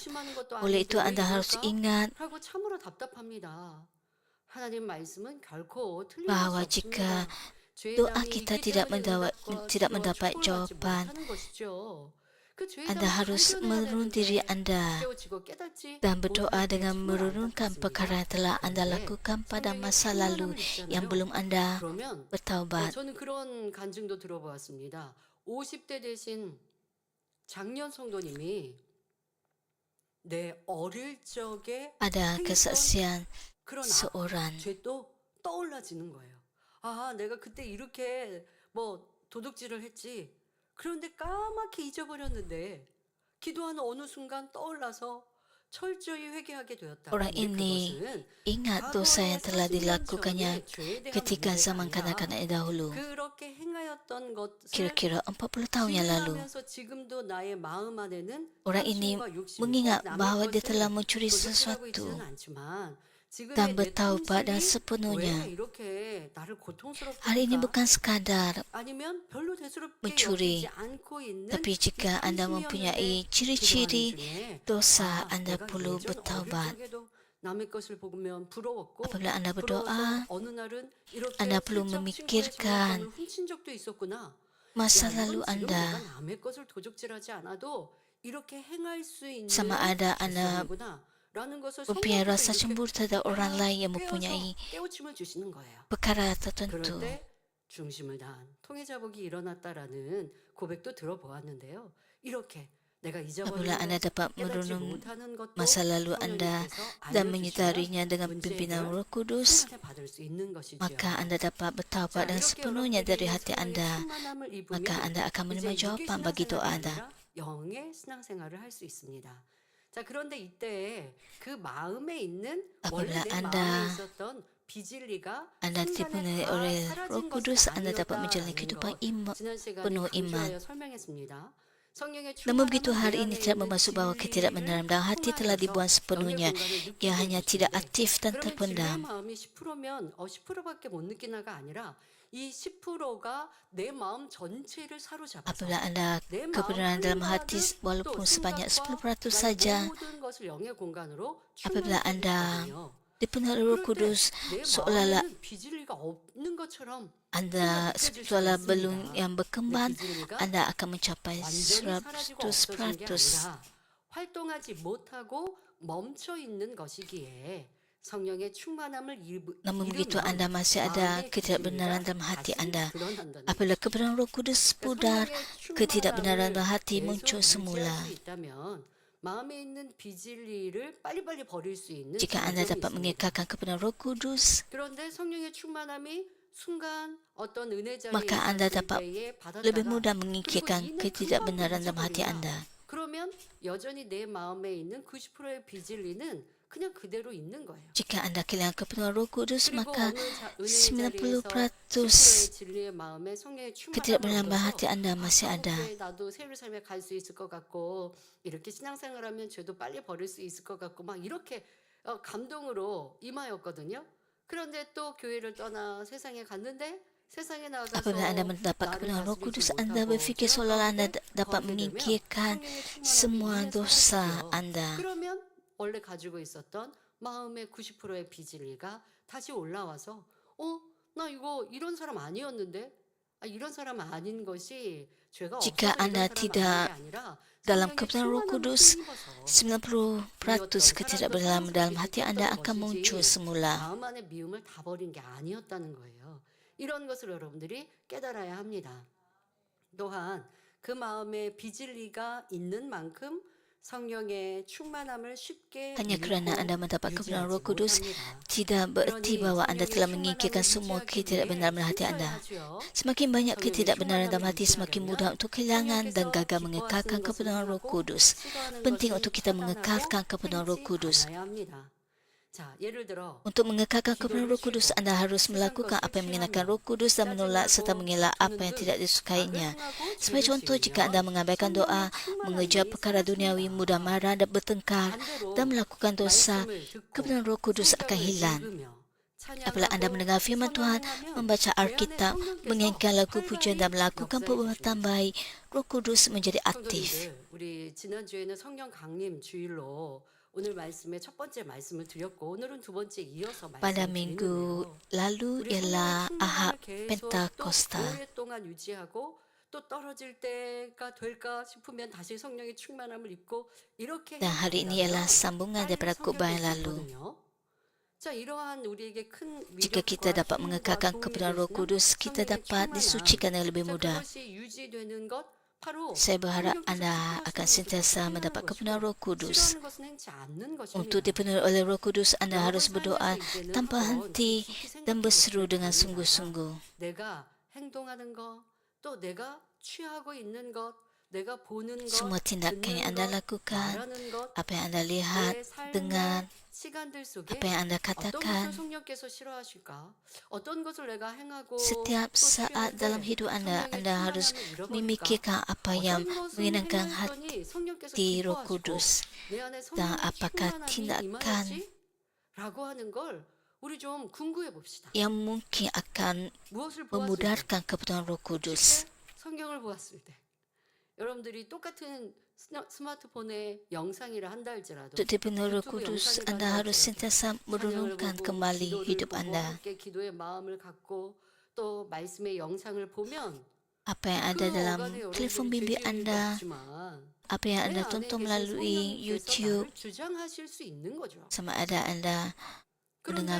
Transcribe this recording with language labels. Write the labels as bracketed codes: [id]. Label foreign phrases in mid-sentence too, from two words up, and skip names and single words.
[ms] Oleh itu anda harus ingat bahawa jika doa kita tidak mendapat jawapan, anda harus menurun diri anda dan berdoa dengan menurunkan perkara yang telah anda lakukan pada masa lalu yang belum anda bertaubat. [ko] 저는 그런 간증도 들어보았습니다. 50대 되신 장년 성도님이 내 어릴 적에 [ms] Ada kesaksian [ko] 그런 [ms] seorang [ko] 죄도 떠올라지는 거예요. 아, 내가 그때 이렇게 도둑질을 했지. 그런데 까맣게 잊어버렸는데 기도하는 어느 순간 떠올라서 철저히 회개하게 되었다. [ms] orang ini ingat dosa yang telah dilakukannya ketika zaman kanak-kanak dahulu, kira-kira 40 tahun yang lalu. Orang ini mengingat bahawa dia telah mencuri sesuatu, [ko] 지금의 [ms] dan [ko] 내 [ms] bertaubat dan [ko] 탐심이 왜 [ms] sepenuhnya. [ko] 이렇게 나를 고통스럽게 [ms] Hal ini [ko] 할까? [ms] bukan sekadar [ko] 아니면 별로 대수롭게 [ms] mencuri, [ko] 여기지 않고 있는 [ms] tapi [ko] 이 [ms] jika Anda mempunyai [ko] 탐심이었는데 기도하는 [ms] ciri-ciri [ko] 중에 [ms] dosa, Anda [ko] 내가 [ms] perlu [ko] 예전 어릴 [ms] bertaubat. [ko] 적에도 남의 것을 보면 부러웠고 [ms] Apabila Anda [ko] 부러워서 [ms] berdoa, [ko] 어느 날은 이렇게 [ms] Anda perlu [ko] 슬쩍 친구의 [ms] memikirkan [ko] 장난감을 훔친 적도 있었구나. [ms] masa [ko] 야, [ms] lalu [ko] 이건 지금 내가 [ms] Anda [ko] 남의 것을 도둑질하지 않아도 이렇게 행할 수 있는 [ms] sama ada Anda [ko] 죄성이구나 라는 것을 [ms] mempunyai [ko] 성령께서 [ms] rasa [ko] 이렇게 [ms] cemburu terhadap orang [ko] 딱 [ms] lain yang [ko] 깨워서 [ms] mempunyai [ko] 깨우침을 주시는 거예요. [ms] perkara [ko] 그럴 [ms] tertentu. [ko] 때 중심을 다한 통해자복이 일어났다라는 고백도 들어보았는데요. 이렇게 내가 [ms] Apabila [ko] 잊어버린 [ms] Anda [ko] 것, [ms] dapat [ko] 깨닫지 [ms] merenung [ko] 못하는 것도 [ms] masa lalu Anda [ko] 성령님께서 [ms] dan [ko] 알려주시면 [ms] menyedarinya dengan [ko] 문제 [ms] pimpinan [ko] 해결 [ms] Roh Kudus, [ko] 순간에 받을 수 있는 것이지요. [ms] maka Anda dapat [ko] 자, [ms] bertaubat dan [ko] 이렇게 [ms] sepenuhnya dari [ko] 여러분들이 [ms] hati [ko] 성령의 [ms] Anda. [ko] 충만함을 [ms] Maka [ko] 입으면 [ms] Anda akan [ko] 이제 [ms] menerima [ko] 육의 [ms] jawaban bagi doa [ko] 신앙생활이 [ms] Anda. [ko] 아니라 영의 신앙생활을 할 수 있습니다. 자, 그런데 이때 그 마음에 있는 원래 [ms] Apabila [ko] 내 [ms] Anda [ko] 마음에 있었던 비진리가 [ms] Anda [ko] 순간에 [ms] dipenuhi [ko] 다 [ms] oleh [ko] 사라진 [ms] Roh [ko] 것은 [ms] Kudus, Anda dapat menjalani [ko] 아니었다라는 [ms] kehidupan [ko] 것 지난 시간에 [ms] penuh iman. [ko] 강조하여 설명했습니다. 성령의 [ms] Namun begitu [ko] 충만함은 [ms] hari [ko] 내 [ms] ini [ko] 안에 [ms] tidak [ko] 있는 [ms] bermaksud bahawa [ko] 진리를 [ms] ketidakbenaran dalam hati telah dibuang [ko] 통하여서 영의 [ms] sepenuhnya. [ko] 공간을 느끼게 [ms] Ia hanya tidak [ko] 해주시는데 [ms] aktif dan [ko] 그러면 진리의 [ms] terpendam. [ko] 마음이 10%면 10%밖에 못 느끼나가 아니라 이 10%가 내 마음 전체를 사로잡아서 [ms] Apabila Anda [ko] 내 마음 [ms] kebenaran dalam hati [ko] 한가득 또 [ms] walaupun sebanyak [ko] 생각과 [ms] 10% [ko] 나의 [ms] saja, [ko] 모든 것을 영의 공간으로 [ms] apabila [ko] 충만케 [ms] Anda [ko] 해주시거든요. [ms] dipenuhi oleh Roh [ko] 그럴 때 [ms] Kudus, [ko] 내 [ms] seolah-olah [ko] 마음에는 비질리가 없는 것처럼 [ms] Anda [ko] 느껴질 수가 [ms] seolah belum [ko] 있습니다. [ms] yang [ko] 내 [ms] berkembang, [ko] 비질리가 [ms] Anda akan mencapai [ko] 완전히 사라지고 없어진 게 [ms] 100%. [ko] 아니라 활동하지 못하고 멈춰 있는 것이기에 성령의 충만함을 [ms] Namun begitu [ko] 잃으면 [ms] Anda masih ada [ko] 마음의 [ms] ketidakbenaran [ko] 비질리가 [ms] dalam hati [ko] 다시 [ms] Anda. [ko] 드러난다는 [ms] Apabila [ko] 것이죠. [ms] kebenaran Roh Kudus pudar, [ko] 성령의 [ms] ketidakbenaran dalam hati [ko] 충만함을 [ms] muncul [ko] 계속 [ms] semula. [ko] 유지할 수 있다면 마음에 있는 비질리를 빨리빨리 버릴 수 있는 [ms] Jika Anda [ko] 장점이 [ms] dapat [ko] 있습니다. [ms] mengekalkan kebenaran Roh Kudus, [ko] 그런데 성령의 충만함이 순간 어떤 은혜 자리에 [ms] maka Anda [ko] 있었을 [ms] dapat [ko] 때에 [ms] lebih [ko] 받았다가 [ms] mudah [ko] 그리고 [ms] mengikirkan [ko] 이는 [ms] ketidakbenaran [ko] 금방 [ms] dalam hati [ko] 잊어버린다. [ms] Anda. [ko] 그러면 여전히 내 마음에 있는 90%의 비질리는 그냥 그대로 있는 거예요. [ms] Jika Anda kehilangan kebenaran Roh Kudus, [ko] 그리고 [ms] maka [ko] 어느 은혜 자리에서 [ms] 90% [ko] 10%의 진리의 마음에 성령의 [ms] ketidakbenaran [ko] 충만함을 [ms] dalam hati [ko] 얻어서 [ms] Anda masih [ko] 다음 [ms] ada. [ko] 주에 나도 새로운 삶에 갈 수 있을 것 같고 이렇게 신앙생활하면 죄도 빨리 버릴 수 있을 것 같고 막 이렇게 감동으로 임하였거든요. 그런데 또 교회를 떠나 세상에 갔는데 세상에 나가서 [ms] Apabila Anda mendapat [ko] 나를 [ms] kebenaran Roh [ko] 다스리지 [ms] Kudus, Anda [ko] 못하고 [ms] berfikir [ko] 죄악 [ms] seolah-olah Anda [ko] 가운데 [ms] dapat [ko] 거하게 되면 [ms] menyingkirkan [ko] 성령의 충만함이 [ms] semua [ko] 이내 [ms] dosa [ko] 사라지죠. [ms] Anda. [ko] 그러면 원래 가지고 있었던 마음의 90%의 비질리가 다시 올라와서 나 이거 이런 사람 아니었는데 이런 사람 아닌 것이 죄가 [ms] Jika [ko] 없어서 이런 [ms] Anda [ko] 사람 [ms] tidak [ko] 아닌 게 아니라 [ms] dalam [ko] 성령의 [ms] kebenaran Roh [ko] 충만함을 [ms] Kudus, [ko] 힘입어서 [ms] 90% ketidakbenaran dalam hati Anda akan muncul semula. [ko] 마음 안에 미움을 다 버린 게 아니었다는 거예요. 이런 것을 여러분들이 깨달아야 합니다. 또한 그 마음에 비질리가 있는 만큼 성령의 충만함을 쉽게 [ms] Hanya kerana Anda mendapat kebenaran Roh Kudus, [ko] 못합니다. [ms] tidak bererti [ko] 그러니 [ms] bahawa Anda [ko] 성령의 [ms] telah [ko] 충만함을 [ms] menyingkirkan semua [ko] 유지하기 [ms] ketidakbenaran dalam [ko] 위해 [ms] hati Anda. [ko] 힘써야 하죠. [ms] Semakin banyak [ko] 성령의 [ms] ketidakbenaran dalam [ko] 충만함을 [ms] hati, semakin [ko] 유지하려면 [ms] mudah untuk kehilangan dan [ko] 성령께서 [ms] gagal [ko] 기뻐하시는 [ms] mengekalkan [ko] 것을 [ms] kebenaran Roh [ko] 하고 [ms] Kudus. [ko] 싫어하는 [ms] Penting [ko] 것은 [ms] untuk kita [ko] 차단하고 [ms] mengekalkan kebenaran Roh [ko] 행치 [ms] Kudus. [ko] 않아야 합니다. 자, 예를 들어 [ms] Untuk mengekalkan kebenaran Roh Kudus, Anda harus melakukan apa yang mengenakan Roh Kudus dan menolak serta mengelak apa yang tidak disukainya. Sebagai contoh, jika Anda mengabaikan doa, mengejar perkara duniawi, mudah marah dan bertengkar, dan melakukan dosa, kebenaran Roh Kudus akan hilang. Apabila Anda mendengar firman Tuhan, membaca Alkitab, menyanyikan lagu pujian dan melakukan perbuatan baik, Roh Kudus menjadi aktif. [ko] 성도님들, 우리 지난주에는 성령 강림 주일로 오늘 말씀의 첫 번째 말씀을 드렸고 오늘은 두 번째 이어서 [ms] Pada [ko] 말씀을 [ms] minggu [ko] 드리는데요. [ms] lalu [ko] 우리 [ms] ialah [ko] 성령의 [ms] Ahad [ko] 충만함을 계속 또 [ms] Pentakosta. [ko] 오랫동안 유지하고 또 떨어질 때가 될까 싶으면 다시 성령의 충만함을 입고 이렇게 [ms] Dan hari ini ialah sambungan daripada khutbah yang lalu. [ko] 자, 이러한 우리에게 큰 [ms] Jika kita [ko] 위력과 [ms] dapat [ko] 힘과 [ms] mengekalkan [ko] 도움이 [ms] kebenaran Roh [ko] 되시는 [ms] Kudus, kita [ko] 성령의 [ms] dapat [ko] 충만함. [ms] disucikan dengan lebih [ko] 자, [ms] mudah. [ko] 그것이 유지되는 것 바로 [ms] Saya berharap [ko] 성령께서 [ms] Anda [ko] 기뻐하시는 [ms] akan [ko] 것이 [ms] sentiasa [ko] 행하는 [ms] mendapat [ko] 것이고, [ms] kebenaran Roh Kudus. [ko] 싫어하는 것은 행치 않는 것입니다. [ms] Untuk dipenuhi oleh Roh Kudus, Anda harus [ko] 여러분 [ms] berdoa [ko] 삶에서 이제는 [ms] tanpa [ko] 한번 [ms] henti [ko] 깊이 [ms] dan [ko] 생각해 [ms] berseru [ko] 보시기 [ms] dengan [ko] 바랍니다. [ms] sungguh-sungguh. [ko] 내가 행동하는 것, 또 내가 취하고 있는 것, 내가 보는 것, [ms] Semua tindakan yang [ko] 듣는 [ms] Anda [ko] 것, [ms] lakukan, [ko] 말하는 것, [ms] apa yang Anda lihat, [ko] 내 삶의 [ms] dengar, [ko] 시간들 속에 [ms] apa yang Anda [ko] 어떤 것을 [ms] katakan, [ko] 성령께서 싫어하실까? 어떤 것을 내가 행하고 [ms] setiap [ko] 또 [ms] saat [ko] 취할 [ms] dalam [ko] 때 [ms] hidup Anda, [ko] 성령의 [ms] Anda harus [ko] 충만함을 잃어버릴까? [ms] memikirkan apa yang [ko] 어떤 것을 [ms] menyenangkan [ko] 행하였더니 성령께서 [ms] hati Roh [ko] 기뻐하시고 [ms] Kudus. [ko] 내 안에 [ms] Dan [ko] 성령의 [ms] apakah [ko] 충만함이 [ms] tindakan [ko] 임하였지? 라고 하는 걸 우리 좀 궁구해 봅시다. [ms] yang mungkin akan [ko] 무엇을 보았을 때? [ms] memudarkan kebetulan Roh Kudus. [ko] 쉽게 성경을 보았을 때. 여러분들이 똑같은 스마트폰에 영상이라 한다 할지라도 [ms] Untuk dipenuhi Roh [ko] 유튜브 [ms] Kudus, [ko] 영상이 [ms] anda harus [ko] 가능할지라도 [ms] sentiasa [ko] 찬양을 [ms] merenungkan [ko] 보고 [ms] kembali [ko] 기도를 [ms] hidup [ko] 보고 [ms] anda. [ko] 함께 기도의 마음을 갖고 또 말씀의 영상을 보면 [ms] Apa yang ada [ko] 그 [ms] dalam [ko] 어간에 [ms] telefon [ko] 여러분들이 [ms] bimbit [ko] 죄지을 리가 [ms] anda, [ko] 없지만 [ms] apa yang [ko] 내 [ms] anda [ko] 안에 [ms] tonton [ko] 계신 [ms] melalui [ko] 성령님께서 [ms] YouTube, [ko] 나를 주장하실 수 있는 거죠. [ms] sama ada anda mendengar